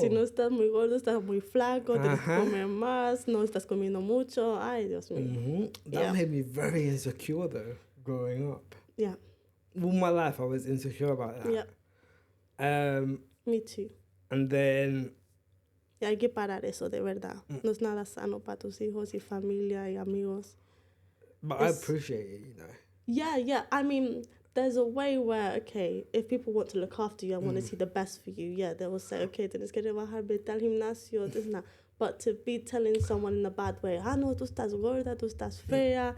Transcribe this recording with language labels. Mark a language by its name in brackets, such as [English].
[Spanish] Si no estás muy gordo, estás muy flaco, tienes que Ajá. comer más, no estás comiendo mucho. Ay, Dios mío. Mm-hmm. [English] That Yeah. made me very insecure though, growing up. Yeah. All my life I was insecure about that. Yeah. Me too. And then [Spanish] Y hay que parar eso, de verdad. No es nada sano para tus hijos y familia y amigos. [English] but I appreciate it, you know. Yeah. I mean, there's a way where, okay, if people want to look after you and want to see the best for you, yeah, they will say, okay, [Spanish] tienes que rebajar, vete al gimnasio, [English] this and that. But to be telling someone in a bad way, [Spanish] no, tú estás gorda, tú estás fea.